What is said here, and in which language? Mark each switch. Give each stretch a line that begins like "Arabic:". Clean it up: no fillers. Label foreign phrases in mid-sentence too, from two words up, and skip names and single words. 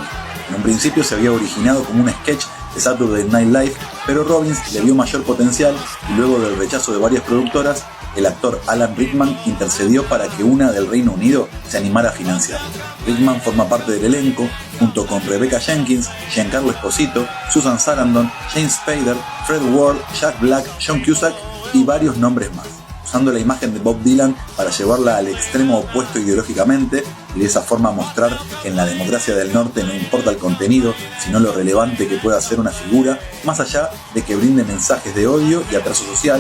Spanish: En un principio se había originado como un sketch de Saturday Night Live, pero Robbins le vio mayor potencial y luego del rechazo de varias productoras, el actor Alan Rickman intercedió para que una del Reino Unido se animara a financiarlo. Rickman forma parte del elenco junto con Rebecca Jenkins, Giancarlo Esposito, Susan Sarandon, James Spader, Fred Ward, Jack Black, John Cusack y varios nombres más, usando la imagen de Bob Dylan para llevarla al extremo opuesto ideológicamente y de esa forma mostrar que en la democracia del norte no importa el contenido, sino lo relevante que pueda ser una figura, más allá de que brinde mensajes de odio y atraso social.